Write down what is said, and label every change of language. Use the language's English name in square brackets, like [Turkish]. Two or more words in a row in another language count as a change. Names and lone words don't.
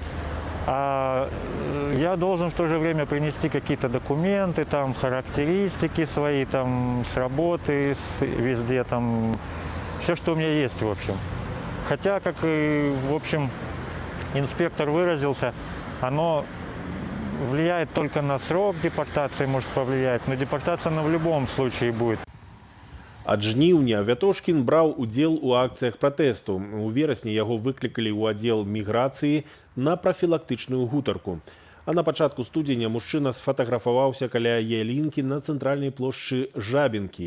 [Russian] А я должен в то же время принести какие-то документы, характеристики свои, с работы, везде, все, что у меня есть, в общем. Хотя, как и, в общем, инспектор выразился, оно влияет только на срок депортации, может повлиять, но депортация она в любом случае будет. [Belarusian] Ад жніўня Вятошкін браў удзел у акцыях пратэсту. У верасні яго выклікалі ў аддзел міграцыі на прафілактычную гутарку. А на пачатку студзеня мужчына сфатаграфаваўся каля ялінкі на цэнтральнай плошчы Жабінкі.